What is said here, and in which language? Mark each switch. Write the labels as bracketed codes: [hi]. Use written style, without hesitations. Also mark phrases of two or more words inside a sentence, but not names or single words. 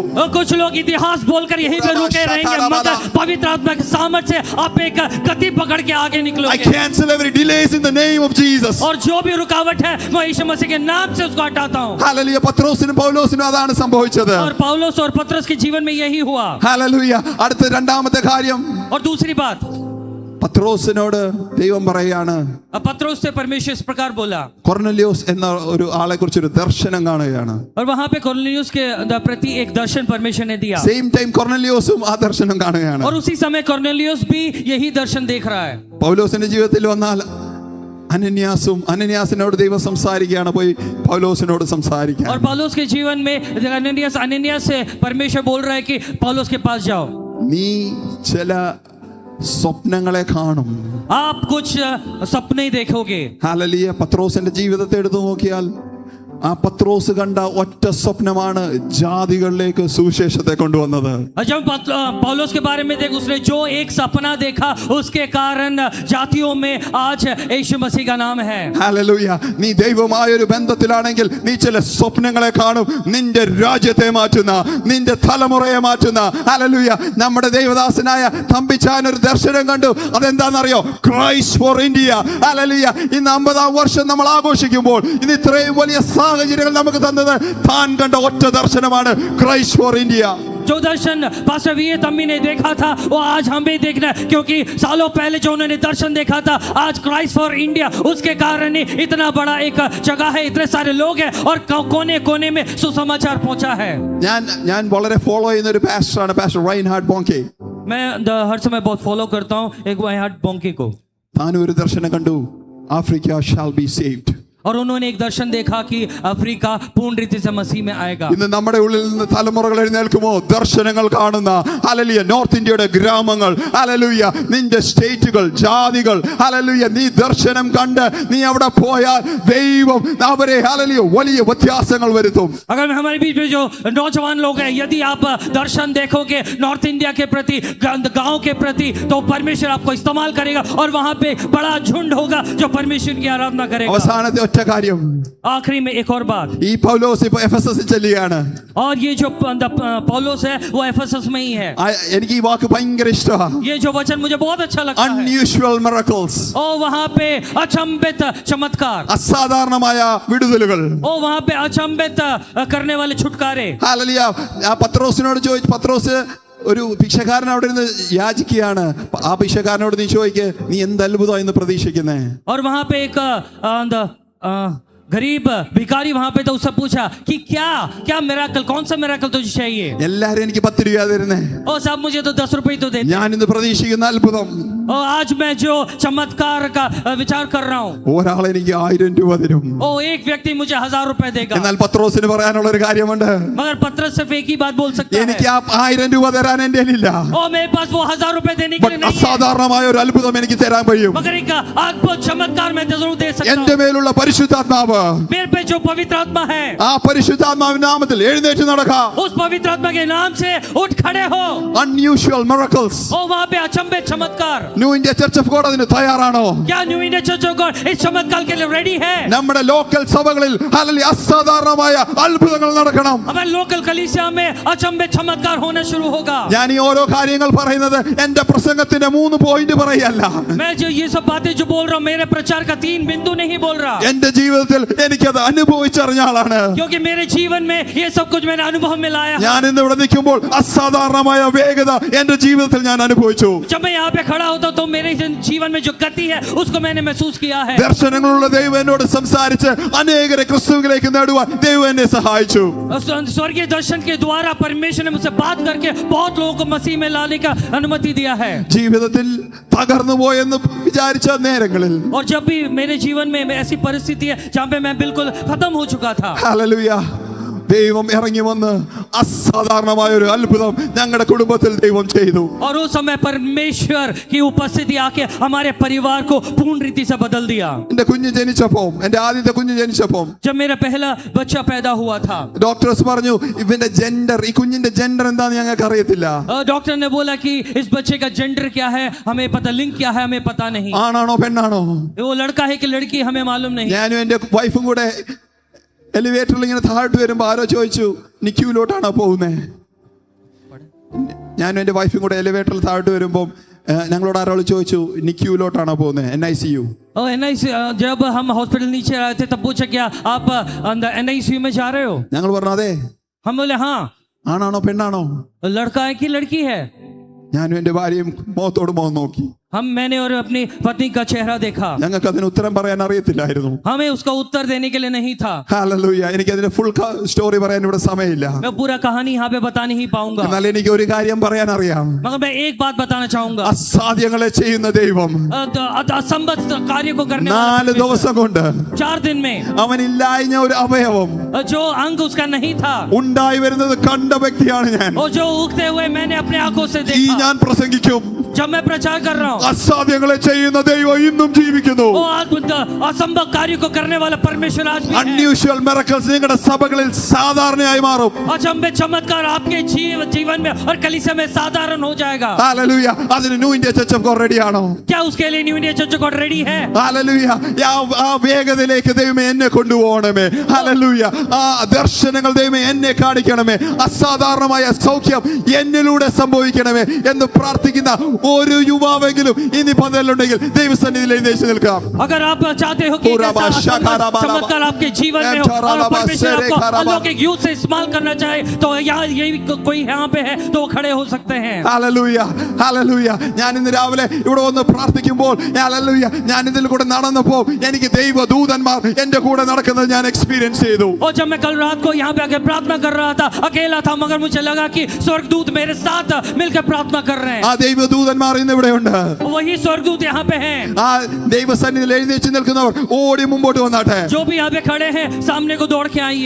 [hi] कुछ लोग इतिहास बोलकर यहीं पे रुके रहेंगे, मगर पवित्र आत्मा के सामर्थ्य से आप एक गति पकड़ के आगे [en] I [hi] निकलोगे। [en] cancel every delays in the name of Jesus. [hi] और जो भी रुकावट है मैं यीशु मसीह के नाम से उसको हटाता हूँ। [ml] ഹല്ലേലൂയ. പത്രോസിനും പൗലോസിനും അതാണ് സംഭവിച്ചത്. [hi] और पौलुस और पतरस के जीवन में यही हुआ। [ml] ഹല്ലേലൂയ. അടുത്ത രണ്ടാമത്തെ കാര്യം, [hi] और दूसरी बात, [ml] പത്രോസിനോട് ദൈവം പറയാണ്, [hi] पतरस से परमेश्वर इस प्रकार बोला। [ml] കൊർനെലിയോസ് എന്ന ഒരു ആളെ കുറിച്ച് ഒരു ദർശനം കാണുകയാണ്. [hi] और वहां पे कोर्नेलियुस के प्रति एक दर्शन परमेश्वर ने दिया। [en] same time [ml] കൊർനെലിയോസും ആ ദർശനം കാണുകയാണ്. [hi] और उसी समय कोर्नेलियुस भी यही दर्शन देख रहा है। [ml] പൗലോസിന്റെ ജീവിതത്തിൽ വന്നാൽ അനന്യാസിനോട് ദൈവം സംസാരിക്കുകയാണ്, പോയി പൗലോസിനോട് സംസാരിക്കാൻ. [hi] और पौलुस के जीवन में अननियास से परमेश्वर बोल रहा है कि पौलुस के पास जाओ। [ml] നീ ചില സ്വപ്നങ്ങളെ കാണും. [hi] आप कुछ सपने देखोगे। [ml] ഹല്ലേലൂയ. പത്രോസിന്റെ ജീവിതത്തെ എടുത്തു നോക്കിയാൽ ആ പത്രോസ് കണ്ട ഒറ്റ സ്വപ്നമാണ് ജാതികളിലേക്ക് സുവിശേഷത്തെ കൊണ്ടുവന്നത്. [hi] जब पौलुस के बारे में देख, उसने जो एक सपना देखा उसके कारण जातियों में आज यीशु मसीह का नाम है। [ml] ഹല്ലേലൂയ. നീ ദൈവമായ ഒരു ബന്ധത്തിലാണെങ്കിൽ നീ ചില സ്വപ്നങ്ങളെ കാണും, നിന്റെ രാജ്യത്തെ മാറ്റുന്ന, നിന്റെ തലമുറയെ മാറ്റുന്ന. ഹല്ലേലൂയ. നമ്മുടെ ദൈവദാസനായ തമ്പിച്ചാൻ ഒരു ദർശനം കണ്ടു. അതെന്താണെന്നറിയോ? ക്രൈസ്റ്റ് ഫോർ ഇന്ത്യ. ഹല്ലേലൂയ. ഇന്ന് 50-ാം വർഷം നമ്മൾ ആഘോഷിക്കുമ്പോൾ ഇന്ന് ഇത്രയും വലിയ സാഹചര്യങ്ങൾ നമുക്ക് തന്നത് താൻ കണ്ട ഒറ്റ ദർശനമാണ്, ക്രൈസ്റ്റ് ഫോർ ഇന്ത്യ. [hi] जो दर्शन पास्टर वी तम्मी ने देखा था वो आज हम भी देखना है, क्योंकि सालों पहले जो उन्होंने दर्शन देखा था आज क्राइस्ट फॉर इंडिया उसके कारण ही इतना बड़ा एक जगह है, इतने सारे लोग हैं और कोने कोने में सुसमाचार पहुंचा है। [ml] ഞാൻ വളരെ ഫോളോ ചെയ്യുന്ന ഒരു പാസ്റ്ററാണ് പാസ്റ്റർ റൈൻഹാർഡ് ബോങ്കെ. [hi] मैं हर समय बहुत फॉलो करता हूँ एक वाइहार्ड बोंके को। [ml] താൻ ഒരു ദർശനം കണ്ടു, [en] Africa shall be saved. [hi] और उन्होंने एक दर्शन देखा कि अफ्रीका पूर्ण रीति से मसीह में आएगा। [ml] ഇന്ന് നമ്മുടെ ഉള്ളിൽ നിന്ന് തലമുറകൾ എഴുന്നേൽക്കുമോ ദർശനങ്ങൾ കാണുന്ന ഹല്ലേലൂയ നോർത്ത് ഇന്ത്യയുടെ ഗ്രാമങ്ങൾ ഹല്ലേലൂയ നിന്റെ സ്റ്റേറ്റുകൾ ജാതികൾ ഹല്ലേലൂയ നീ ദർശനം കണ്ട് നീ അവിടെ പോയാൽ ദൈവം അവരെ ഹല്ലേലൂയ വലിയ വ്യത്യാസങ്ങൾ വരുത്തും. [hi] अगर हमारे बीच में जो नौजवान लोग हैं यदि आप दर्शन देखोगे नॉर्थ इंडिया के प्रति गांव के प्रति तो परमेश्वर आपको इस्तेमाल करेगा और वहां पे बड़ा झुंड होगा जो परमेश्वर की आराधना करेगा। [ml] അവസാനത്തെ ഒറ്റ കാര്യം, [hi] आखिरी में एक और बात, [ml] ഈ പൗലോസ് ഇപ്പോൾ എഫെസസിൽ ചെല്ലുകയാണ്. [hi] और ये जो पौलुस है वो एफेसस में ही है। [ml] എനിക്ക് ഈ വാക്ക് ഭയങ്കര ഇഷ്ടമാണ്. [hi] ये जो वचन मुझे बहुत अच्छा लगता है। [en] unusual miracles, [hi] और वहां पे अचंभित चमत्कार, [ml] അസാധാരണമായ വിടുതലുകൾ, [hi] और वहां पे अचंभित करने वाले छुटकारे। [ml] ഹല്ലേലൂയ. ആ പത്രോസിനോട് ചോദിച്ചു, പത്രോസ് ഒരു ഭിക്ഷക്കാരൻ അവിടെ നിന്ന് യാചിക്കുകയാണ്. ആ ഭിക്ഷക്കാരനോട് നീ ചോദിക്ക് നീ എന്ത് അത്ഭുതം എന്ന് പ്രതീക്ഷിക്കുന്നേ. [hi] और वहां पे एक गरीब भिखारी वहां पे तो उससे पूछा कि क्या मिराकल, कौन सा मिराकल तुझे चाहिए? [ml] എല്ലാരും എനിക്ക് 10 രൂപ തരുന്നേ. [hi] ओ साहब मुझे तो 10 रुपए तो दे दे। [ml] ഞാൻ ഇന്ന് പ്രതീക്ഷിക്കുന്ന അത്ഭുതം, [hi] और आज मैं जो चमत्कार का विचार कर रहा हूँ, [ml] ഒരാൾ എനിക്ക് 1000 രൂപ തരും. [hi] ओ एक व्यक्ति मुझे 1000 रुपए देगा। [ml] എന്നാൽ പത്രോസിന് പറയാനുള്ള ഒരു കാര്യമുണ്ട്. [hi] मगर पत्रस सिर्फ एक ही बात बोल सकता है, [ml] എനിക്ക് ആ 1000 രൂപ തരാൻ എൻ്റെ കയ്യിലില്ല. [hi] ओ मेरे पास वो 1000 रुपए देने के लिए नहीं है, [ml] അസാധാരണമായ ഒരു അത്ഭുതം എനിക്ക് തരാൻ കഴിയും. [hi] मगर एक अद्भुत चमत्कार मैं जरूर दे सकता [ml] എൻ്റെ [hi] हूँ। [ml] മേലുള്ള പരിശുദ്ധാത്മാവ്, [hi] मेरे पे जो पवित्र आत्मा है, [ml] ആ പരിശുദ്ധാത്മാവിന്റെ നാമത്തിൽ എഴുന്നേറ്റ് നടക്കാം. [hi] उस पवित्र आत्मा के नाम से उठ खड़े हो। [en] unusual miracles. [hi] ओ वहां पे अचंभित चमत्कार। [ml] ന്യൂ ഇന്ത്യ ചർച്ച് ഓഫ് ഗോഡ് അതിന് തയ്യാറാണോ? [hi] क्या न्यू इंडिया चर्च ऑफ गॉड इस चमत्कार के लिए रेडी है? [ml] നമ്മുടെ ലോക്കൽ സഭകളിൽ ഹല്ലേലൂയ അസാധാരണമായ അത്ഭുതങ്ങൾ നടക്കണം. [hi] हमारे लोकल कलीसिया में अचंभित चमत्कार होना शुरू होगा। [ml] ഞാൻ ഈ ഓരോ കാര്യങ്ങൾ പറയുന്നത് എൻ്റെ പ്രസംഗത്തിന്റെ 3 പോയിന്റ് പറയല്ല. [hi] मैं जो ये सब बातें जो बोल रहा हूँ मेरे प्रचार का 3 बिंदु नहीं बोल रहा, [ml] എൻ്റെ ജീവിതത്തിൽ എനിക്കത് അനുഭവിച്ചറിഞ്ഞ ആളാണ്. [hi] क्योंकि मेरे जीवन में ये सब कुछ मैंने अनुभव में लाया है। [ml] ഞാൻ ഇന്ന് ഇവിടെ നിൽക്കുമ്പോൾ അസാധാരണമായ വേഗത എൻ്റെ ജീവിതത്തിൽ ഞാൻ അനുഭവിച്ചു. [hi] जब मैं यहाँ पे खड़ा होता तो मेरे जीवन में जो गति है उसको मैंने महसूस किया है। [ml] ദർശനങ്ങളുള്ള ദൈവം എന്നോട് സംസാരിച്ച് അനേകരെ ക്രിസ്തുവിലേക്ക് നേടുവാൻ ദൈവം എന്നെ സഹായിച്ചു. [hi] स्वर्गीय दर्शन के द्वारा परमेश्वर ने मुझसे बात करके बहुत लोगों को मसीह में लाने का अनुमति दिया है। [ml] ജീവിതത്തിൽ തകർന്നു പോയെന്ന് വിചാരിച്ച നേരങ്ങളിൽ, [hi] और जब भी मेरे जीवन में ऐसी परिस्थिति है जहाँ पे मैं बिल्कुल खत्म हो चुका था, [ml] ഹല്ലേലൂയ, ദൈവം ഇറങ്ങി വന്ന് അസാധാരണമായ ഒരു അത്ഭുതം ഞങ്ങളുടെ കുടുംബത്തിൽ ദൈവം ചെയ്തു. [hi] और उस समय परमेश्वर की उपस्थिति आके हमारे परिवार को पूर्ण रीति से बदल दिया। [ml] എന്റെ കുഞ്ഞ് ജനിച്ചപ്പോൾ, എന്റെ ആദ്യത്തെ കുഞ്ഞ് ജനിച്ചപ്പോൾ [hi] जब मेरा पहला बच्चा पैदा हुआ था, [ml] ഡോക്ടേഴ്സ് പറഞ്ഞു ഇവന്റെ ജെൻഡർ, ഈ കുഞ്ഞിന്റെ ജെൻഡർ എന്താന്ന് ഞങ്ങൾക്ക് അറിയത്തില്ല. [hi] डॉक्टर ने बोला कि इस बच्चे का जेंडर क्या है हमें पता, लिंग क्या है हमें पता नहीं, [ml] ആണാണോ പെണ്ണാണോ, [hi] वो लड़का है कि लड़की हमें मालूम नहीं। [ml] ഞാനും എന്റെ വൈഫും കൂടെ എലിവേറ്ററിൽ ഇങ്ങനെ താഴോട്ട് വരുമ്പോൾ ആരോ ചോദിച്ചു നിക്യൂലോട്ടാണോ പോകുന്നേ. ഞാനും എന്റെ വൈഫും കൂടെ എലിവേറ്ററിൽ താഴോട്ട് വരുമ്പോൾ ഞങ്ങളോട് ആരോ ചോദിച്ചു നിക്യൂലോട്ടാണോ പോകുന്നത്, NICU. NICU, [hi] जब हम हॉस्पिटल नीचे आए थे तब पूछा क्या आप अंदर NICU में जा रहे हो? [ml] ഞങ്ങൾ പറഞ്ഞു അതെ. [hi] हम बोले हाँ। [ml] ആണാണോ പെണ്ണാണോ? [hi] लड़का है कि लड़की है? [ml] ഞാനും എന്റെ ഭാര്യയും മുഖത്തോട് മുഖം നോക്കി. [hi] मैंने और अपनी पत्नी का चेहरा देखा, [ml] ഞങ്ങൾക്ക് അതിന് ഉത്തരം പറയാൻ അറിയത്തില്ലായിരുന്നു. [hi] हमें उसका उत्तर देने के लिए नहीं था। [ml] ഹല്ലേലൂയ, എനിക്ക് അതിന്റെ [en] full story [ml] പറയാൻ ഇവിടെ സമയമില്ല. [hi] मैं पूरा कहानी यहाँ पे बता नहीं पाऊंगा, [ml] എന്നാൽ എനിക്ക് ഒരു കാര്യം പറയാൻ അറിയാം. [hi] मगर मैं एक बात बताना चाहूंगा, [ml] അസാധ്യങ്ങളെ ചെയ്യുന്ന ദൈവം [hi] असंभव कार्य को करने [ml] 4 ദിവസം കൊണ്ട് [hi] 4 दिन में [ml] അവനില്ലായ്ഞ്ഞ ഒരു അവയവം [hi] जो अंग उसका नहीं था [ml] ഉണ്ടായി വരുന്നത് കണ്ട വ്യക്തിയാണ് ഞാൻ. [hi] और जो उगते हुए मैंने अपने आंखों से [ml] ഈ [hi] देखा। [ml] ഞാൻ പ്രസംഗിക്കും, [hi] जब मैं प्रचार कर रहा हूँ [ml] അസാധ്യങ്ങളെ ചെയ്യുന്ന ദൈവം ഇന്നും ജീവിക്കുന്നു. [hi] वो असंभव कार्य को करने वाला परमेश्वर आज भी है। [en] unusual miracles [ml] നിങ്ങളുടെ സഭകളിൽ സാധാരണയായി മാറും. [hi] अचंभित चमत्कार आपके जीवन में और कलीसिया में साधारण हो जाएगा। [ml] ഹല്ലേലൂയ, അതിന് ന്യൂ ഇന്ത്യ ചർച്ച് ഓഫ് ഗോഡ് റെഡിയാണോ? [hi] क्या उसके लिए न्यू इंडिया चर्च गॉड रेडी है? [ml] ഹല്ലേലൂയ, ആ വേഗതയിലേക്ക് ദൈവമേ എന്നെ കൊണ്ടുപോകണമേ. ഹല്ലേലൂയ, ആ ദർശനങ്ങൾ ദൈവമേ എന്നെ കാണിക്കണമേ. അസാധാരണമായ സൗഖ്യം എന്നിലൂടെ സംഭവിക്കണമേ എന്ന് പ്രാർത്ഥിക്കുന്ന ഒരു യുവാവെങ്കിലും ഇനി പന്തലുണ്ടെങ്കിൽ ദൈവസന്നിധിയിൽ എഴുന്നേറ്റ് നിൽക്കാം. [hi] अगर आप चाहते हो कि चमत्कार आपके जीवन में हो और परमेश्वर आपको अलौकिक यूथ से इस्तेमाल करना चाहे तो यहाँ यही कोई यहाँ पे है तो खड़े हो सकते हैं. [ml] ഹല്ലേലൂയ ഹല്ലേലൂയ. ഞാൻ ഇന്ന് രാവിലെ ഇവിടെ വന്ന് പ്രാർത്ഥിക്കുമ്പോൾ ഹല്ലേലൂയ ഞാൻ ഇതിൽ കൂടെ നടന്നപ്പോൾ എനിക്ക് ദൈവദൂതന്മാർ എൻ്റെ കൂടെ നടക്കുന്നത് ഞാൻ എക്സ്പീരിയൻസ് ചെയ്തു. [hi] और जब मैं कल रात को यहाँ पे आके प्रार्थना कर रहा था अकेला था मगर मुझे लगा कि स्वर्गदूत मेरे साथ मिलकर प्रार्थना कर रहे हैं. [ml] ആ ദൈവദൂതന്മാർ ഇന്ന് ഇവിടെ ഉണ്ട്. [hi] वही स्वर्गदूत यहाँ पे हैं. [ml] ആ ദൈവസന്നിധിയിൽ എഴുന്നേറ്റ് നിൽക്കുന്നവർ ഓടി മുമ്പോട്ട് വന്നാട്ടെ. [hi] जो भी यहाँ पे खड़े हैं सामने को दौड़ के आइए.